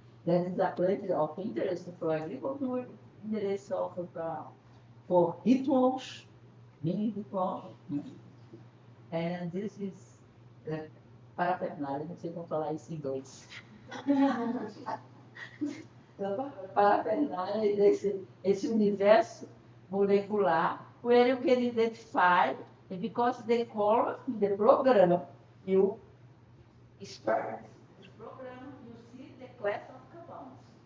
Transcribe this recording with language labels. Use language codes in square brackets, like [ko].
[en] That is a plant of interest for agriculture, interest of for rituals, many rituals. And this is [pt] parafernália, não sei como falar isso em inglês. Parafernália desse universo molecular, [en] where you can identify, because they call the program, you start the program, you see the class of compounds.